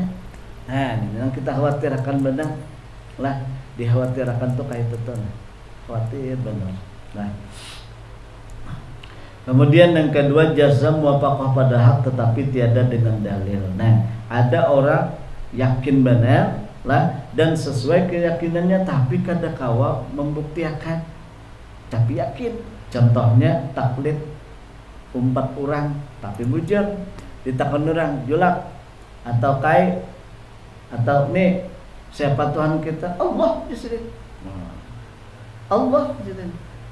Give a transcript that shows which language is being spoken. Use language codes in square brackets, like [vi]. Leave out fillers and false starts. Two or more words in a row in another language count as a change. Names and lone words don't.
[id] Nah ini yang kita khawatirkan benar lah, dikhawatirkan tuh kayak itu khawatir benar. Nah kemudian yang kedua [ar] جزم موافقة [id] pada hak tetapi tiada dengan dalil. [bjn] Nah, ada orang yakin benar lah dan sesuai keyakinannya tapi kada kawa membuktikan. [id] Tapi yakin. [bjn] Contohnya taklid umpat orang tapi bujur ditakon orang julak atau kai atau nih siapa Tuhan kita? [id] Allah di sini. Allah di sini.